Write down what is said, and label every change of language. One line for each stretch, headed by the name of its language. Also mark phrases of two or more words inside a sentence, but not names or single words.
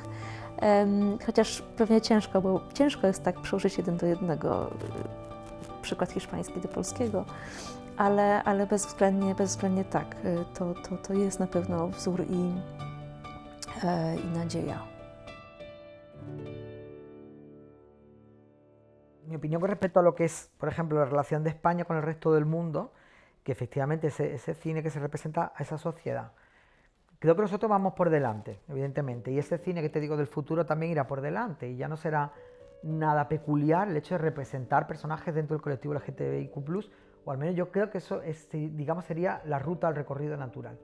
Polish: Chociaż pewnie ciężko, bo ciężko jest tak przełożyć 1 do 1 przykład hiszpański do polskiego, ale bezwzględnie tak. To jest na pewno wzór i nadzieja.
Spanish: Mi opinión con respecto a lo que es, por ejemplo, la relación de España con el resto del mundo, que efectivamente ese cine que se representa a esa sociedad. Creo que nosotros vamos por delante, evidentemente, y ese cine que te digo del futuro también irá por delante, y ya no será nada peculiar el hecho de representar personajes dentro del colectivo LGTBIQ+, o al menos yo creo que eso digamos, sería la ruta al recorrido natural.